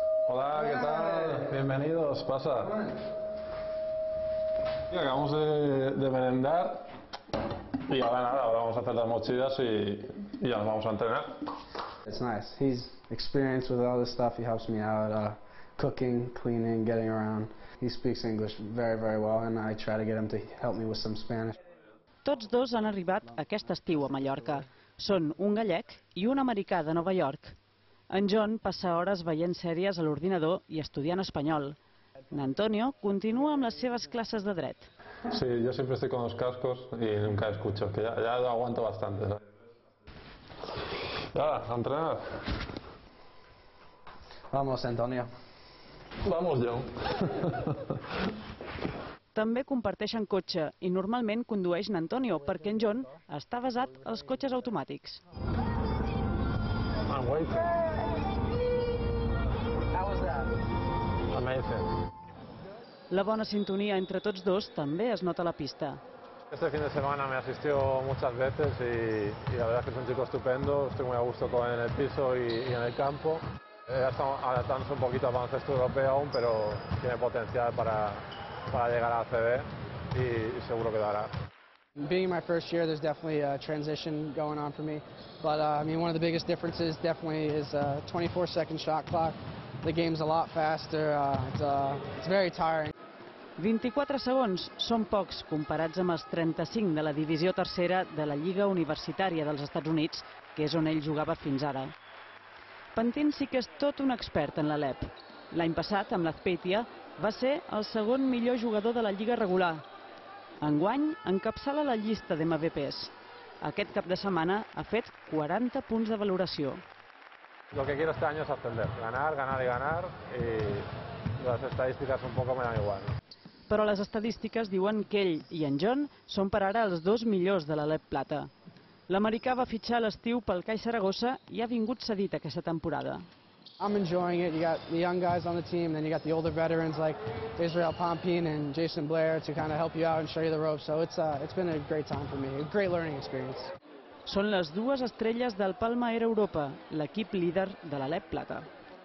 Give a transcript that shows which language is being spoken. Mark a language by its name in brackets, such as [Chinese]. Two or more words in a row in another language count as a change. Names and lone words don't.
[Spanish] Hola, ¿qué tal? Bienvenidos, pasa. Y acabamos de merendar y ahora nada, ahora vamos a hacer las mochilas y ya nos vamos a entrenar. [English] It's nice. He's experienced with all this stuff. He helps me out, cooking, cleaning, getting around. He speaks English very, very well, and I try to get him to help me with some Spanish. [Catalan] Tots dos han arribat aquest estiu a Mallorca. Són un gallec i un americà de Nova York. En John passa hores veient sèries a l'ordinador i estudiant espanyol. N'Antonio continua amb les seves classes de dret. [Spanish] Sí, yo siempre estoy con los cascos y nunca escucho, que ya lo aguanto bastante, ¿sabes? Ya, a entrenar. Vamos, Antonio. Vamos, John. [Catalan] També comparteixen cotxe i normalment condueix n'Antonio perquè en John està basat als cotxes automàtics. [English] I'm waiting. How was that? Amazing. [Catalan] La bona sintonia entre tots dos també es nota a la pista. [Spanish] Este fin de semana me asistió muchas veces y la verdad es que es un chico estupendo, estoy muy a gusto en el piso y en el campo. Ya estamos adaptándose un poquito al baloncesto europeo aún, pero tiene potencial para llegar a ACB y seguro que lo hará. [English] Being my first year, there's definitely a transition going on for me. But I mean, one of the biggest differences definitely is a 24-second shot clock. The game's a lot faster. It's very tiring. [Catalan] 24 segons són pocs comparats amb els 35 de la divisió tercera de la Lliga Universitària dels Estats Units, que és on ell jugava fins ara. Pantin sí que és tot un expert en l'Alep. L'any passat, amb l'Azpeitia, va ser el segon millor jugador de la Lliga regular. Enguany, encapçala la llista d'MVPs. Aquest cap de setmana ha fet 40 punts de valoració. [Spanish] Lo que quiero este año es ascender, ganar, ganar y ganar, y las estadísticas un poco me dan igual. [Catalan] Però les estadístiques diuen que ell i en John són per ara els dos millors de l'Alep Plata. L'americà va fitxar a l'estiu pel CAI Saragossa i ha vingut cedit aquesta temporada. [English] I'm enjoying it. You got the young guys on the team, then you got the older veterans like Israel Pompin and Jason Blair to kind of help you out and show you the ropes. So it's been a great time for me, a great learning experience. [Catalan] Són les dues estrelles del Palma Air Europa, l'equip líder de l'Alep Plata.